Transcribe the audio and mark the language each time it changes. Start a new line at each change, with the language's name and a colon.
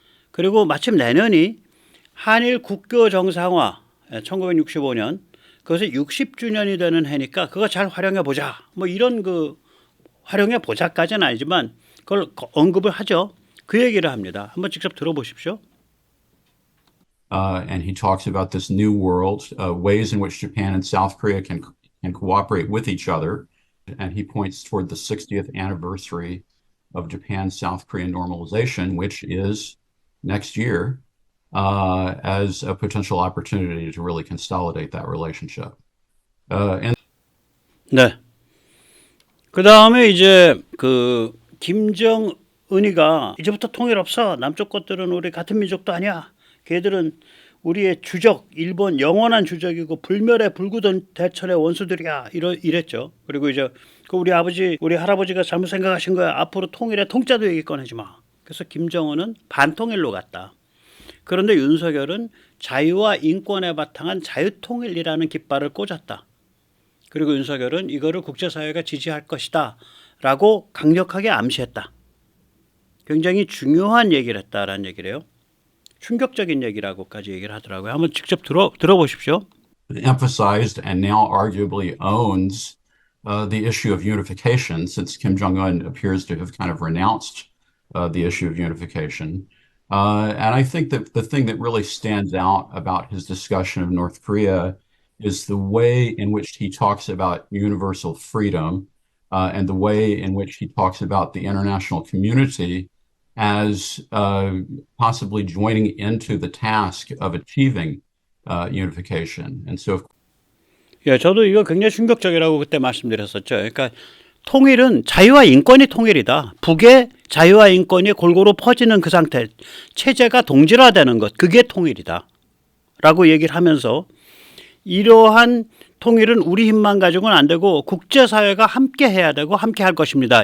Korean: 그리고 마침 내년이 한일 국교 정상화 1965년 그것이 60주년이 되는 해니까 그거 잘 활용해 보자. 뭐 이런 그 활용해 보자까지는 아니지만 그걸 언급을 하죠. 그 얘기를 합니다. 한번 직접 들어보십시오.
English: And he talks about this new world, ways in which Japan and South Korea can cooperate with each other. And he points toward the 60th anniversary of Japan-South Korea normalization, which is next year, as a potential opportunity to really consolidate that relationship.
Korean: 네. 그 다음에 이제 그 김정은이가 이제부터 통일 없어. 남쪽 것들은 우리 같은 민족도 아니야. 걔들은 우리의 주적, 일본 영원한 주적이고 불멸의 불구던 대천의 원수들이야. 이랬죠. 그리고 이제 그 우리 아버지, 우리 할아버지가 잘못 생각하신 거야. 앞으로 통일의 통짜도 얘기 꺼내지 마. 그래서 김정은은 반통일로 갔다. 그런데 윤석열은 자유와 인권에 바탕한 자유통일이라는 깃발을 꽂았다. 그리고 윤석열은 이거를 국제사회가 지지할 것이다 라고 강력하게 암시했다. 굉장히 중요한 얘기를 했다라는 얘기래요. 충격적인 얘기라고까지 얘기를 하더라고요. 한번 직접 들어보십시오.
English: Emphasized and now arguably owns the issue of unification, since Kim Jong-un appears to have kind of renounced the issue of unification. And I think that the thing that really stands out about his discussion of North Korea is the way in which he talks about universal freedom and the way in which he talks about the international community as possibly joining into the task of achieving unification. And so,
Korean: 예, 저도 이거 굉장히 충격적이라고 그때 말씀드렸었죠. 그러니까 통일은 자유와 인권이 통일이다. 북의 자유와 인권이 골고루 퍼지는 그 상태, 체제가 동질화되는 것, 그게 통일이다. 라고 얘기를 하면서 이러한 통일은 우리 힘만 가지고는 안 되고 국제사회가 함께 해야 되고 함께 할 것입니다.